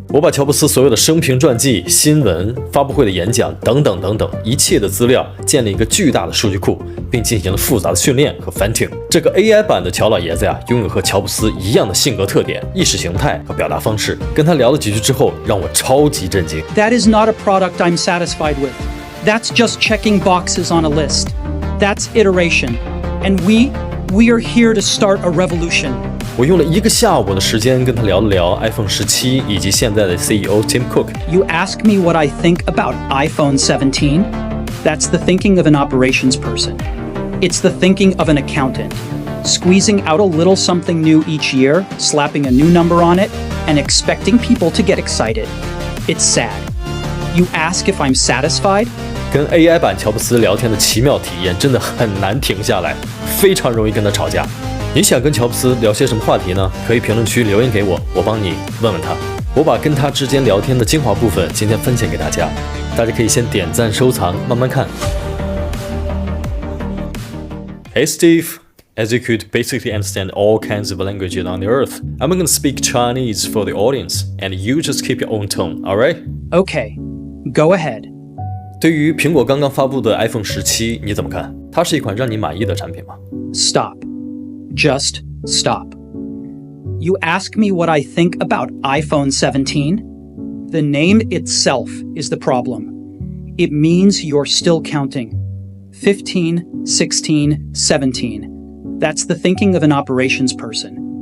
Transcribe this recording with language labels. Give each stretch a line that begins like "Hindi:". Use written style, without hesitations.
Chinese: 我把乔布斯所有的生平传记、新闻、发布会的演讲等等一切的资料建立一个巨大的数据库，并进行了复杂的训练和 fine-tune。这个 AI 版的乔老爷子呀，拥有和乔布斯一样的性格特点、意识形态和表达方式。跟他聊了几句之后，让我超级震惊。
English: That is not a product I'm satisfied with. That's just checking boxes on a list. That's iteration. And we are here to start a revolution.
Chinese: 我用了1个下午的时间跟他聊了聊 iPhone 17以及现在的 CEO Tim Cook。
English: You ask me what I think about iPhone 17? That's the thinking of an operations person. It's the thinking of an accountant. Squeezing out a little something new each year, slapping a new number on it, and expecting people to get excited. It's sad. You ask if I'm satisfied?
Chinese: 跟 AI 版乔布斯聊天的奇妙体验真的很难停下来，非常容易跟他吵架。你想跟乔布斯聊些什么话题呢？可以评论区留言给我，我帮你问问他。我把跟他之间聊天的精华部分今天分享给大家，大家可以先点赞收藏，慢慢看。
English: Hey Steve, as you could basically understand all kinds of languages on the earth, I'm going to speak Chinese for the audience, and you just keep your own tone, alright? Okay, go ahead.
Chinese: 对于苹果刚刚发布的 iPhone 17，你怎么看？它是一款让你满意的产品吗？
English: Stop. Just stop. You ask me what I think about iPhone 17? The name itself is the problem. It means you're still counting. 15, 16, 17. That's the thinking of an operations person.